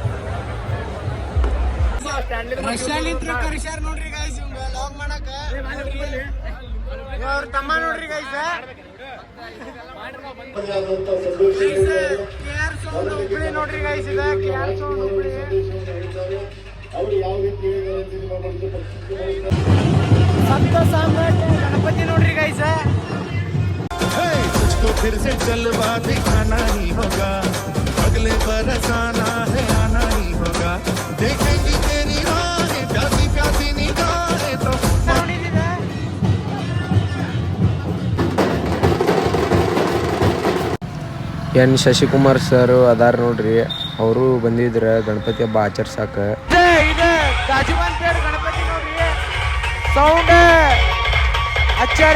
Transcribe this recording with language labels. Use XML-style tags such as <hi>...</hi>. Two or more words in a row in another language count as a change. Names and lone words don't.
<kn>ನೋಡ್ರಿ ಗೈಸ್ ಲಾಗ್ ಮಾಡಕ ಅವ್ರ ತಮ್ಮ ನೋಡ್ರಿ ಗೈಸ್. KR ಸೌಂಡ್ ಹುಬ್ಳಿ ನೋಡ್ರಿ ಗೈಸ್. ಇದೆ KR ಸೌಂಡ್ ಹುಬ್ಳಿ. ಸಂತ ಸಾಮ್ರಾಟ್ ಗಣಪತಿ ನೋಡ್ರಿ ಗೈಸ್.</kn> <hi>तुझको फिर से जलवा दिखाना ही होगा, अगले बरस आना है आना ही होगा, देखेंगी तेरी राहें प्यासी प्यासी निगाहें तो</hi> <kn>ಎನ್ ಶಶಿಕುಮಾರ್ ಸರ್ ಅದಾರ ನೋಡ್ರಿ. ಅವರು ಬಂದಿದ್ರ ಗಣಪತಿ ಹಬ್ಬ ಆಚರ್ಸಾಕ. ಗಣಪತಿ ನೋಡ್ರಿ ಸೌಂಡ್ ಹಚ್ಚಾರ.</kn>